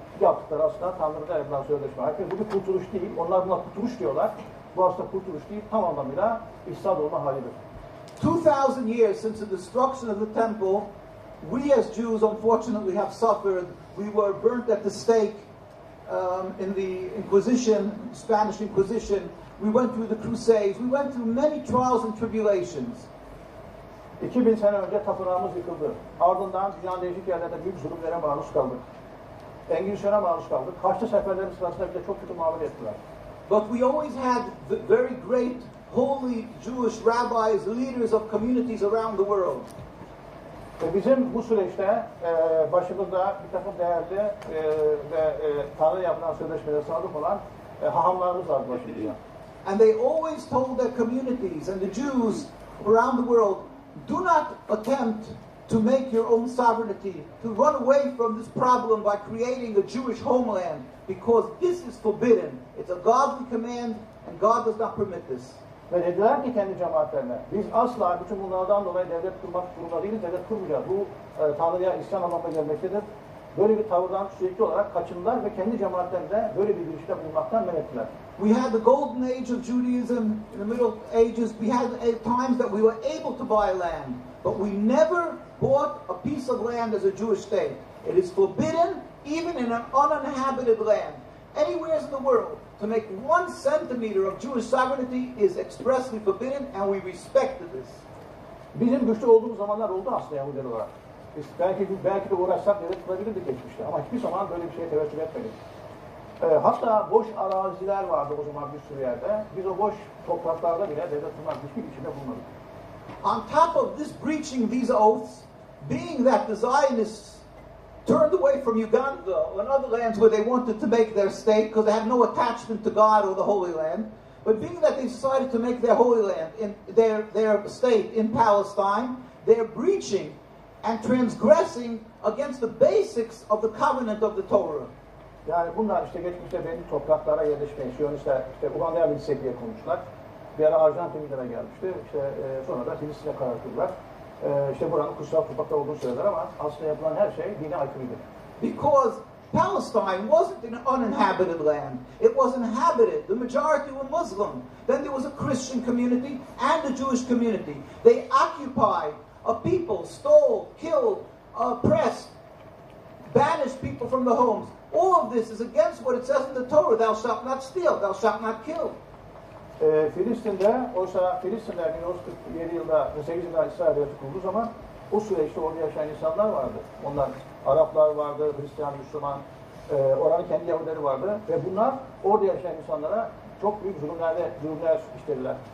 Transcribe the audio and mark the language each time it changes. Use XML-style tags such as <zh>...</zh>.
<tr>Yaptıkları aslında Tanrı'da yapılan sözleşme. Herkes bu bir kurtuluş değil. Onlar buna kurtuluş diyorlar. Bu aslında kurtuluş değil, tam anlamıyla ihsad olma halidir.</tr> <en>2,000 years since the destruction of the temple, we as Jews unfortunately have suffered. We were burnt at the stake in the Inquisition, Spanish Inquisition. We went through the Crusades. We went through many trials and tribulations.</en> <tr>2000 sene önce tapınağımız yıkıldı. Ardından dünyanın değişik yerlerinde büyük zulümlere maruz kaldık. Engizisyona maruz kaldık. Haçlı seferlerin sırasında bize çok kötü muamele ettiler.</tr> <en>But we always had the very great, holy Jewish rabbis, leaders of communities around the world.</en> <tr>Bizim bu süreçte başımızda bir takım değerli ve Tanrı yapılan sözleşmelere sadık olan hahamlarımız vardı başımızda.</tr> <en>And they always told their communities and the Jews around the world, do not attempt to make your own sovereignty, to run away from this problem by creating a Jewish homeland, because this is forbidden. It's a godly command and God does not permit this.</en> <tr>Ve dediler ki kendi cemaatlerine, biz asla bütün bunlardan dolayı devlet kurmak durumunda değiliz, devlet kurmayacağız. Bu Tanrı'ya isyan anlamına gelmektedir. Böyle bir tavırdan sürekli olarak kaçındılar ve kendi cemaatlerinde böyle bir girişte bulunmaktan men ettiler.</tr> <en>We had the Golden Age of Judaism in the Middle Ages. We had times that we were able to buy land, but we never bought a piece of land as a Jewish state. It is forbidden even in an uninhabited land. Anywhere in the world, to make 1 centimeter of Jewish sovereignty is expressly forbidden, and we respected this.</en> <tr>Bizim güçlü olduğumuz zamanlar oldu aslında Yahudiler olarak. Biz belki de uğraşsak devlet kurabilirdik geçmişte ama hiçbir zaman böyle bir şeye teveccüh etmedik. Hatta boş araziler vardı o zaman bir sürü yerde. Biz o boş topraklarda bile devlet kurmak hiçbir içinde bulunmadık.</tr> <en>On top of this breaching these oaths, being that the Zionists turned away from Uganda and other lands where they wanted to make their state because they had no attachment to God or the Holy Land, but being that they decided to make their Holy Land in their state in Palestine, they're breaching and transgressing against the basics of the covenant of the Torah.</en> <tr>Yani bunlar işte geçmişte belli topraklara yerleşmeyi, Siyonistler işte Uganda'ya gitsek diye konuştular. Bir ara Arjantinlilere gelmişti. İşte sonra da Filistin'e karar kıldılar. İşte buranın kutsal toprakta olduğunu söylediler ama aslında yapılan her şey dine aykırıydı.</tr> <en>Because Palestine wasn't an uninhabited land. It was inhabited. The majority were Muslim. Then there was a Christian community and a Jewish community. They occupied a people, stole, killed, oppressed, banished people from the homes. All of this is against what it says in the Torah. Thou shalt not steal, thou shalt not kill.</en> <tr>Filistin'de, oysa Filistinler 1947 yılda, 48 yılda İsrail devleti kurduğu zaman o süreçte orada yaşayan insanlar vardı. Onlar Araplar vardı, Hristiyan, Müslüman, oranın kendi Yahudileri vardı ve bunlar orada yaşayan insanlara çok büyük zulümler işlediler.</tr>